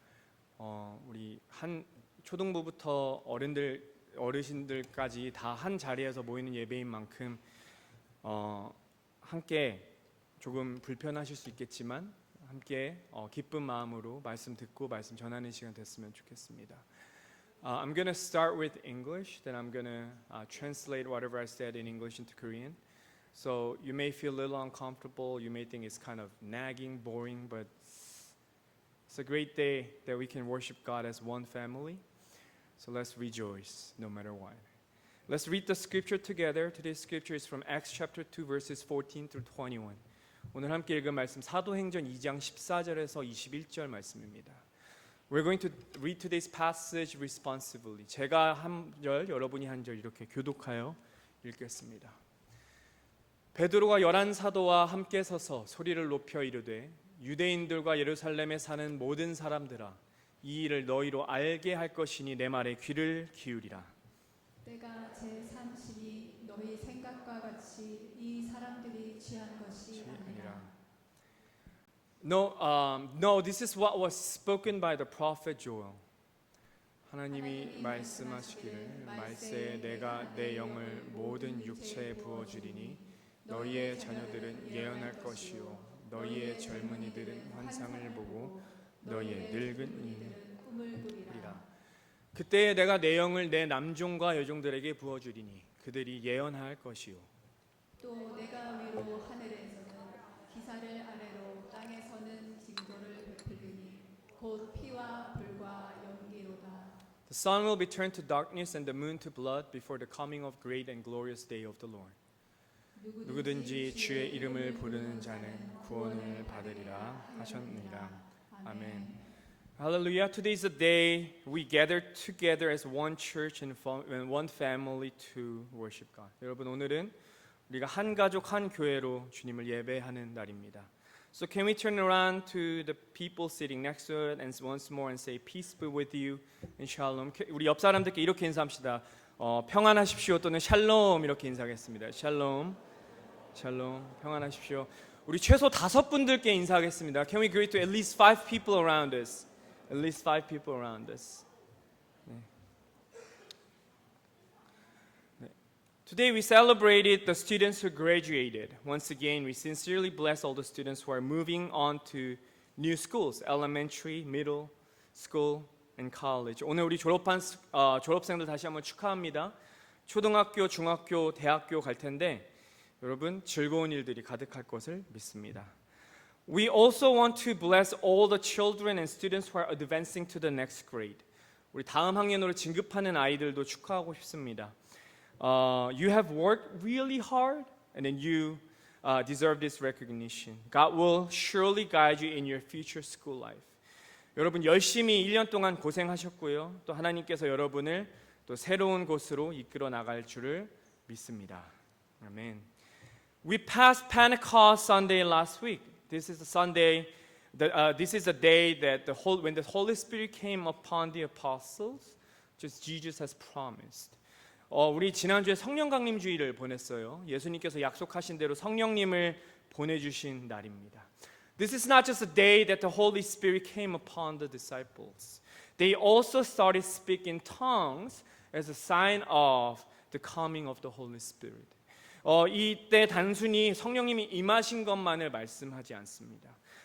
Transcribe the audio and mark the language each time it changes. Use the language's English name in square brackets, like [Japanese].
[Korean] 우리 한 초등부부터 어르신들까지 다 한 자리에서 모이는 예배인 만큼 함께 조금 불편하실 수 있겠지만 함께 기쁜 마음으로 말씀 듣고 말씀 전하는 시간 됐으면 좋겠습니다. [English] I'm going to start with English, then I'm going to translate whatever I said in English into Korean. So you may feel a little uncomfortable, you may think it's kind of nagging, boring, but it's a great day that we can worship God as one family. So let's rejoice no matter what. Let's read the scripture together. Today's scripture is from Acts chapter 2 verses 14 through 21. [Korean] 오늘 함께 읽은 말씀 사도행전 2장 14절에서 21절 말씀입니다. [English] We're going to read today's passage responsively. [Korean] 제가 한 절, 여러분이 한 절 이렇게 교독하여 읽겠습니다. 베드로가 11 사도와 함께 서서 소리를 높여 이르되 유대인들과 예루살렘에 사는 모든 사람들아 이 일을 너희로 알게 할 것이니 내 말에 귀를 기울이라. 때가 제3시니 너희 생각과 같이 이 사람들이 취한 것이 아니라. [English] No, this is what was spoken by the prophet Joel. [Korean] 하나님이 말씀하시기를 말세에 내가 내 영을 모든 육체에 부어주리니 너희의 자녀들은 예언할 것이요 너희의 젊은이들은 환상을 보고 너희의 늙은 이는 꿈을 꾸리라. 그때에 내가 내 영을 내 남종과 여종들에게 부어주리니 그들이 예언할 것이요 또 내가 위로 하늘에서는 기사를 아래로 땅에서는 징조를 베풀리니 곧 피와 불과 연기로다. [English] The sun will be turned to darkness and the moon to blood before the coming of great and glorious day of the Lord. [Korean] 누구든지 주의 이름을 부르는 자는 구원을 받으리라 하셨느니라. 아멘. Hallelujah. [English] Today is a day we gather together as one church and one family to worship God. [Korean] 여러분 오늘은 우리가 한 가족 한 교회로 주님을 예배하는 날입니다. [English] So can we turn around to the people sitting next to it and once more and say peace be with you and shalom. [Korean] 우리 옆 사람들께 이렇게 인사합시다. 평안하십시오 또는 샬롬 이렇게 인사하겠습니다. 샬롬, 샬롬, 평안하십시오. 우리 최소 5분들께 인사하겠습니다. [English] Can we greet to at least 5 people around us? At least 5 people around us. [Korean] 네. 네. [English] Today we celebrated the students who graduated. Once again, we sincerely bless all the students who are moving on to new schools, elementary, middle school, and college. [Korean] 오늘 우리 졸업한 졸업생들 다시 한번 축하합니다. 초등학교, 중학교, 대학교 갈 텐데 여러분 즐거운 일들이 가득할 것을 믿습니다. [English] We also want to bless all the children and students who are advancing to the next grade. [Korean] 우리 다음 학년으로 진급하는 아이들도 축하하고 싶습니다. [English] You have worked really hard and then you deserve this recognition. God will surely guide you in your future school life. [Korean] 여러분 열심히 1년 동안 고생하셨고요. 또 하나님께서 여러분을 또 새로운 곳으로 이끌어 나갈 줄을 믿습니다. [English] 아멘. We passed Pentecost Sunday last week. This is the Sunday. This is the day that when the Holy Spirit came upon the apostles, just Jesus has promised. [Korean] 우리 지난주에 성령 강림 주일을 보냈어요. 예수님께서 약속하신 대로 성령님을 보내주신 날입니다. [English] This is not just a day that the Holy Spirit came upon the disciples. They also started speaking tongues as a sign of the coming of the Holy Spirit. [Korean] 이때 단순히 성령님이 임하신 것만을 말씀하지 않습니다.